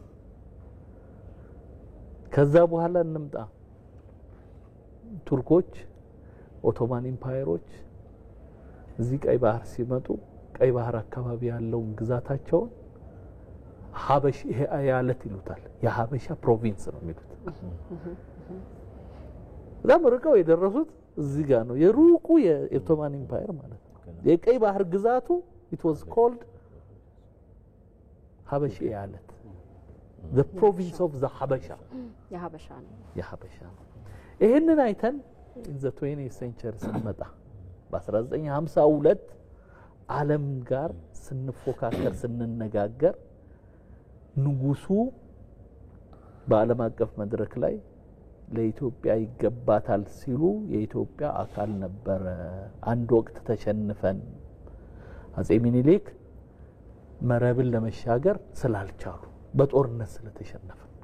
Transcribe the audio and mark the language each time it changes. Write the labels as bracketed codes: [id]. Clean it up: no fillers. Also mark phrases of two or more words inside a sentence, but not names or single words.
[am] ከዛ በኋላ እንምጣ። ቱርኮች ኦቶማን ኢምፓየሮች እዚህ ቀይ ባህር ሲመጡ ቀይ ባህር አካባቢ ያለውን ግዛታቸውን ሀበሽ ያለት ይሉታል። የሀበሻ ፕሮቪንስ ነው የሚሉት። እዛም ርቀው የደረሱት እዚህ ጋር ነው። የሩቁ የኦቶማን ኢምፓየር ማለት ነው። የቀይ ባህር ግዛቱ [en] it was called [am] ሀበሽ ያለት [en] the province of the [am] ሀበሻ የሀበሻ ነው። ይሄንን አይተን [en] in the 20th century [am] ስንመጣ በ1952 ዓለም ጋር ስንፎካከር ስንነጋገር ንጉሱ በዓለም አቀፍ መድረክ ላይ ለኢትዮጵያ ይገባታል ሲሉ የኢትዮጵያ አካል ነበር። አንድ ወቅት ተሸንፈን አጼ ሚኒሊክ መረብን ለመሻገር ስላልቻሉ በጦርነት ስለተሸነፈ